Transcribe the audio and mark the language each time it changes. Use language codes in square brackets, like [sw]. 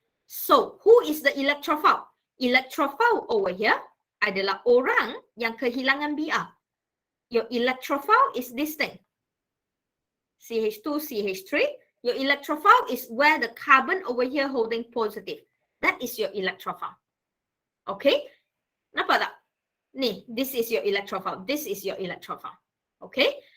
[en] So, who is the electrophile? Electrophile over here [ms] adalah orang yang kehilangan Br. [en] Your electrophile is this thing. CH2, CH3. Your electrophile is where the carbon over here holding positive. That is your electrophile. Okay? [ms] Nampak tak? [en] Ni, this is your electrophile. This is your electrophile. Okay?